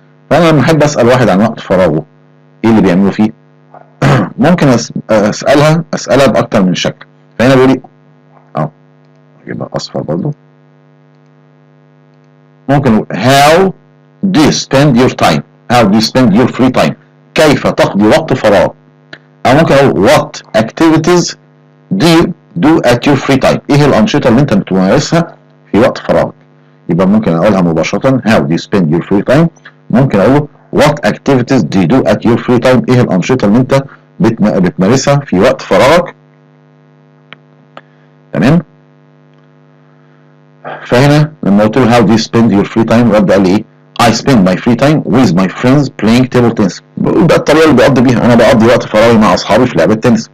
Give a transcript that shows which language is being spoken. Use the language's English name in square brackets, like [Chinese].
[Arabic] فانا لما احب اسال واحد عن وقت فراغه ايه اللي بيعمله فيه ممكن اسالها باكتر من شكل. فهنا بيقول لي يبقى اصفر برضه، ممكن [English] how do you spend your time، how do you spend your free time، [Arabic] كيف تقضي وقت فراغ. او ممكن اقول [English] what activities do you do at your free time، [Arabic] ايه الانشطه اللي انت بتمارسها في وقت فراغك. يبقى ممكن اقولها مباشره [English] how do you spend your free time، ممكن اقول what activities do you do at your free time، [Arabic] ايه الانشطه اللي انت بتمارسها في وقت فراغك. تمام. فهنا لما قلت له [English] how do you spend your free time [Arabic] رد قال لي ايه [English] I spend my free time with my friends playing table tennis، [Arabic] ده الطريقه اللي بقضي بيها، انا بقضي وقت فراغي مع اصحابي في لعبه تنس.